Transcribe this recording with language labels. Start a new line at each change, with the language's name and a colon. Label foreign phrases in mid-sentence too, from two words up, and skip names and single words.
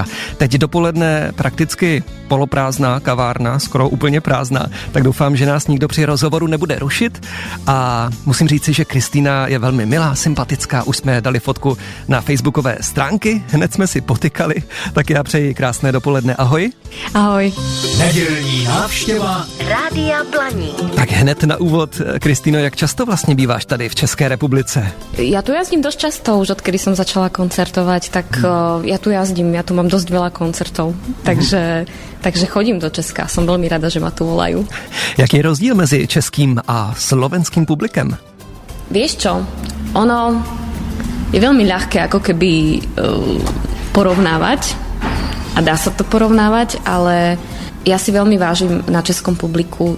Czech: Teď dopoledne prakticky poloprázdná kavárna, skoro úplně prázdná, tak doufám, že nás nikdo při rozhovoru nebude rušit a musím říci, že Kristýna je velmi milá, sympatická, už jsme dali fotku na facebookové stránky, hned jsme si potykali, tak já přeji krásné dopoledne, ahoj. Ahoj. Nedělní návštěva Rádia Blaník. Tak hned na úvod, Kristýno, jak často vlastně býváš tady v České republice?
Slovak: Ja tu jazdím dosť často, už odkedy som začala koncertovať, tak ja tu jazdím, ja tu mám dosť veľa koncertov, takže chodím do Česka, som veľmi rada, že ma tu volajú.
Czech: Jaký je rozdíl mezi českým a slovenským publikem?
Slovak: Vieš čo, ono je veľmi ľahké ako keby porovnávať a dá sa to porovnávať, ale ja si veľmi vážim na českom publiku